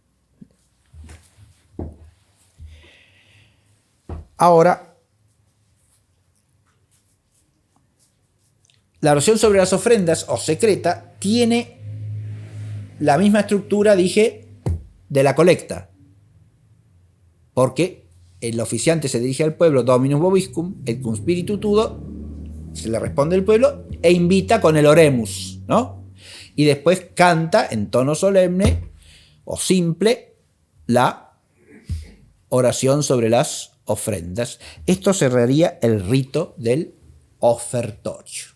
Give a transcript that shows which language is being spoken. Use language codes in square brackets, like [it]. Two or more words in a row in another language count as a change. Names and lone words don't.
[es] Ahora, la oración sobre las ofrendas, o secreta, tiene la misma estructura, dije, de la colecta. Porque el oficiante se dirige al pueblo, [la] Dominus vobiscum, et cum spiritu tuo, [es] se le responde el pueblo, e invita con el oremus, ¿no? Y después canta en tono solemne o simple la oración sobre las ofrendas. Esto cerraría el rito del ofertorio.